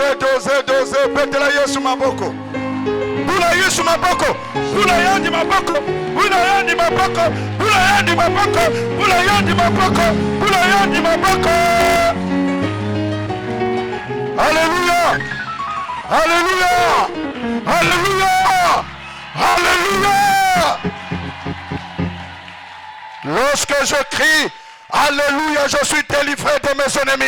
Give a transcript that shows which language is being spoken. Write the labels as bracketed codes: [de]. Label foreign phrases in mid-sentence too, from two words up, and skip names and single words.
[kg] doze betela Yesu maboko. Bula Yesu maboko. Bula yandi maboko. Bula yandi maboko. Bula yandi maboko. Bula yandi maboko. Bula yandi maboko. [fr] Alléluia. Alléluia. Alléluia. Alléluia. Lorsque je crie Alléluia, je suis délivré de mes ennemis.